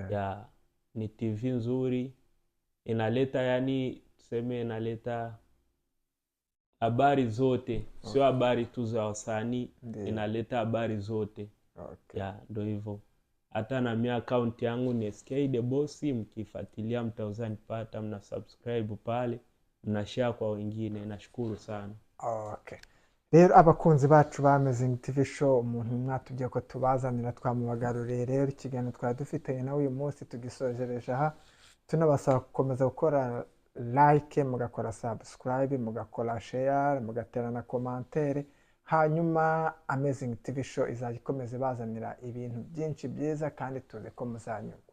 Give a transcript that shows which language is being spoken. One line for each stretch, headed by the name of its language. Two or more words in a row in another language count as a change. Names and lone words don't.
Swahili: Ya ni TV nzuri, inaleta yani tuseme inaleta habari zote.
English: Okay.
Swahili: Sio habari tu za wasanii, inaleta habari zote.
English: Okay.
Swahili: Ya ndo hivyo. Hata na mimi account yangu ni SK The Boss, mkifuatilia mtaweza nipata, mna subscribe pale, mna share kwa wengine. Nashukuru sana.
English: Okay.
Kinyarwanda: Rero abakunzi bacu ba Amazing TV Show, umuntu mwatubye ko tubazanira twamubagaruriye, rero ikiganiro twari dufite na uyu munsi tugisojereje aha. Tunabasaba gukomeza gukora like, mugakora subscribe, mugakora share, mugatera na commentaire, hanyuma Amazing TV Show izagikomeza bazanira ibintu byinshi byiza kandi tuze ko muzanyurwa.